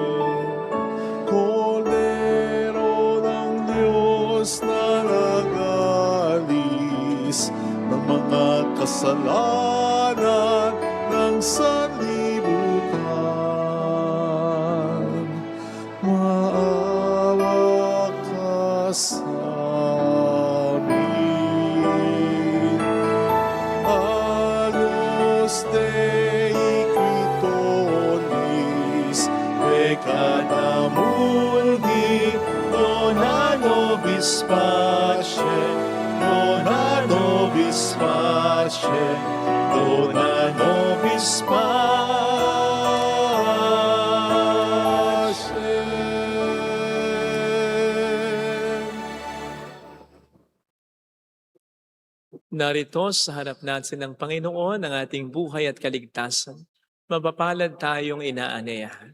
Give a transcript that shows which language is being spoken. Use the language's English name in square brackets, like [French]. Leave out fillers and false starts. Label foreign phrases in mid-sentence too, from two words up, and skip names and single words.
[Filipino] Kordero ng Diyos na nagalis ng mga kasalanan ng sanlibutan. Maawa ka sa amin. [Latin] Agnus Dei qui tonis peccata mundi, dona nobis pacem, dona nobis pacem, dona nobis pacem. [Filipino] Narito sa harap natin ng Panginoon ang ating buhay at kaligtasan. Mapapalad tayong inaaneyahan.